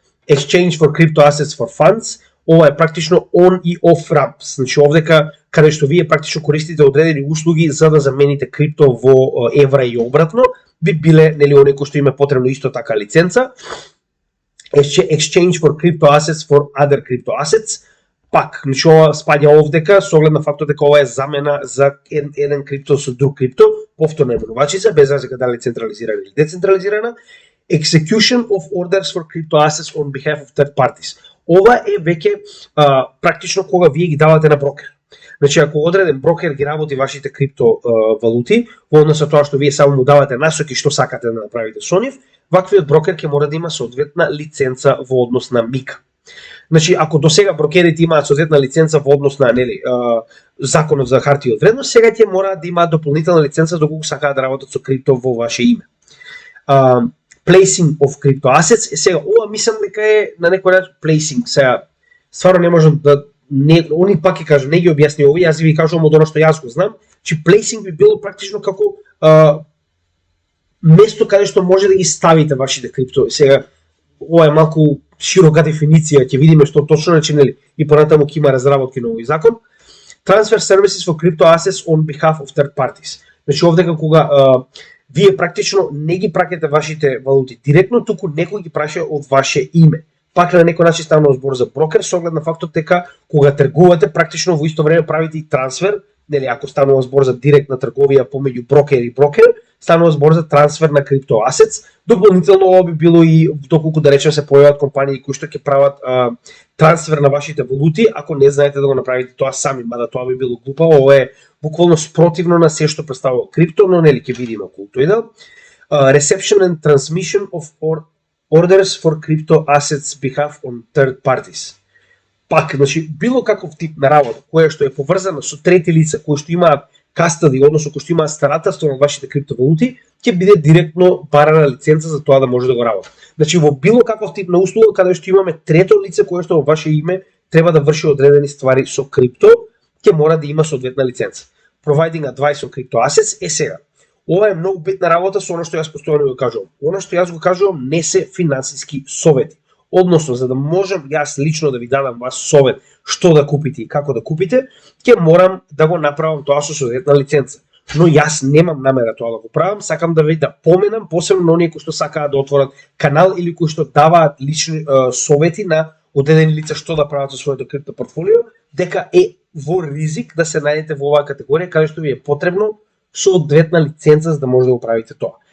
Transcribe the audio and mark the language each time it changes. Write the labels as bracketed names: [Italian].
[English] Exchange for Crypto Assets for Funds, [Macedonian] ова е практично on и off ramps, значи овдека каде што вие практично користите одредени услуги за да замените крипто во евра и обратно, би биле нели оние кои што има потребно исто така лиценца. [English] Exchange for Crypto Assets [Macedonian] for Other Crypto Assets, пак, значи ова спаѓа овдека со оглед на фактот дека ова е замена за еден крипто со друг крипто, повторна менувачица, без разлика дали централизирана или децентрализирана. [English] Execution of orders for crypto assets on behalf of third parties. [Macedonian] Ова е веќе практично кога вие ги давате на брокер. Значи, ако одреден брокер ги работи вашите криптовалути, во однос на тоа што вие само му давате насоки што сакате да направите со нив, ваквиот брокер ќе мора да има соодветна лиценца во однос на МИКА. Значи, ако до сега брокерите имаат соодветна лиценца во однос на законот за хартија од вредност, сега ќе мора да имаат дополнителна лиценца доколку сакаат да работат со крипто во ваше име. [English] Placing of crypto assets, [Macedonian] сега ова мислам дека е на некој начин placing. Сега стварно не можам да они пак ќе кажам, не ги објасни овие, јас ви кажувам од она што јас го знам, че placing би било практично како место каде што може да ги ставите вашите крипто. Сега ова е малку широка дефиниција, ќе видиме што точно значи, нели, и понатаму ќе има разработки на овој закон. [English] Transfer services for crypto assets on behalf of third parties. [Macedonian] Значи овдека кога вие практично не ги праќате вашите валути директно, туку некој ги праќа од ваше име. Пак на некој начин станува збор за брокер, со оглед на фактот дека кога тргувате, практично во исто време правите и трансфер нели ако станува збор за директна трговија помеѓу брокер и брокер, станува збор за трансфер на криптоасетс. Дополнително ова би било и доколку да речем се појават компании кои што ќе прават трансфер на вашите валути, ако не знаете да го направите тоа сами, мада тоа би било глупаво, ова е буквално спротивно на се што представува крипто, но нели ќе видиме колку иде. [English] Reception and transmission of orders for crypto assets behalf on third parties. [Macedonian] Пак, значи, било каков тип на работа, која што е поврзана со трети лица, кои што имаат кастади, односно кои што имаат старателство на вашите криптовалути, ќе биде директно барана лиценца за тоа да може да го работи. Значи, во било каков тип на услуга, каде што имаме трето лице кое што во ваше име треба да врши одредени ствари со крипто, ќе мора да има соодветна лиценца. [English] Providing advice on crypto assets [Macedonian] е сега. Ова е многу битна работа со она што јас постојано го кажувам. Она што јас го кажувам не се финансиски совети. Односно, за да можам јас лично да ви дадам вас совет што да купите и како да купите, ќе морам да го направам тоа со соодветна лиценца. Но јас немам намера тоа да го правам, сакам да ви да поменам посебно на оние кои што сакаат да отворат канал или кои што даваат лични совети на одредени лица што да прават со своето крипто портфолио, дека е во ризик да се најдете во оваа категорија каде што ви е потребно соодветна лиценца за да може да го правите тоа.